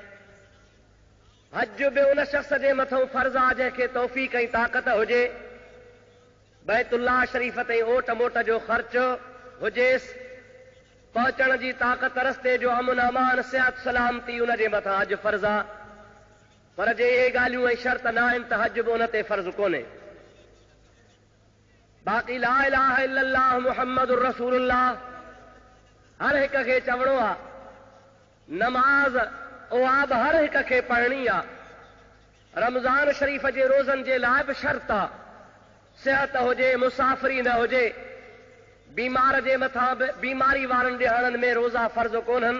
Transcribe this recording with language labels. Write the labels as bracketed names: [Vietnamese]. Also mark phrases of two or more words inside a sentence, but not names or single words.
[Sindhi] हज बि उन शख़्स जे मथां फर्ज़ आहे जंहिंखे तौफ़ीक़ ऐं ताक़त हुजे, बैतुल्लाह शरीफ़ ते ओट मोट जो ख़र्च हुजेसि, पहुचण जी ताक़त, रस्ते जो अमन अमान, सिहत सलामती, उन जे मथां हज फर्ज़ आहे। पर जे इहे ॻाल्हियूं ऐं शर्त न आहिनि त हज बि उन ते फर्ज़ कोन्हे। बाक़ी [Arabic] لا إله إلا الله محمد رسول الله [Sindhi] हर हिक खे चवणो आहे। नमाज़ उहा बि हर हिक खे पढ़णी आहे। रमज़ान शरीफ़ जे रोज़नि जे लाइ बि शर्त आहे। सिहत हुजे, मुसाफ़िरी न हुजे, बीमार जे मथां बि, बीमारी वारनि ॾिहाड़नि में रोज़ा फर्ज़ कोन्हनि।